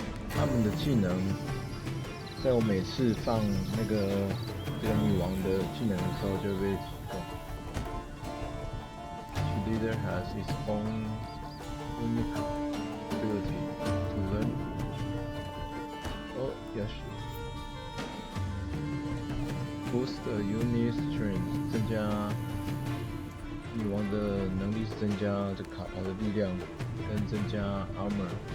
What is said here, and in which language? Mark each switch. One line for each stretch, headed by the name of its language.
Chinese: 他们的技能，在我每次放这个女王的技能的时候就会被启动。
English: Each leader has its own unique ability to learn. Oh, yes. Boost a unit strength，
Chinese: 增加女王的能力是增加这卡牌的力量，跟增加 armor。